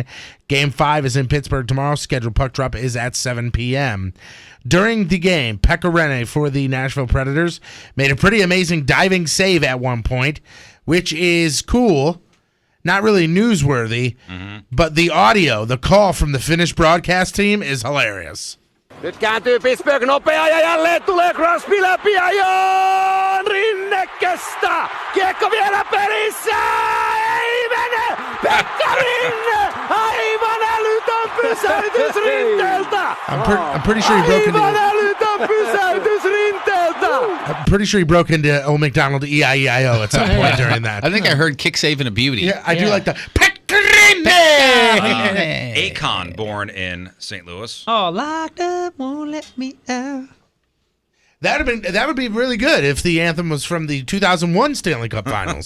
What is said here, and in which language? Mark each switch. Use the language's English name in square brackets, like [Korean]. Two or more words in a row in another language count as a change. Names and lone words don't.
[English] Game 5 is in Pittsburgh tomorrow. Scheduled puck drop is at 7 p.m. During the game, Pekka Rinne for the Nashville Predators made a pretty amazing diving save at one point, which is cool. not really newsworthy, but the audio, the call from the Finnish broadcast team is hilarious. [Finnish] Nyt kääntyy Pittsburgh nopea ja jälleen tulee Crosby läpi ja Joon Rinne kestää. Kiekko vielä pelissä. Ei mene. Pekka Rinne. Aivan älytön pysäytys Rinteeltä. [English] I'm pretty sure he broke into. [Finnish] Aivan älytön pysäytys Rinteeltä. [English] I'm pretty sure he broke into Old McDonald E-I-E-I-O at some point during that. I think I heard Kick Saving a Beauty. Yeah, I do like the Akon, born in St. Louis. Oh, locked up, won't let me out. That would be really good if the anthem was from the 2001 Stanley Cup Finals.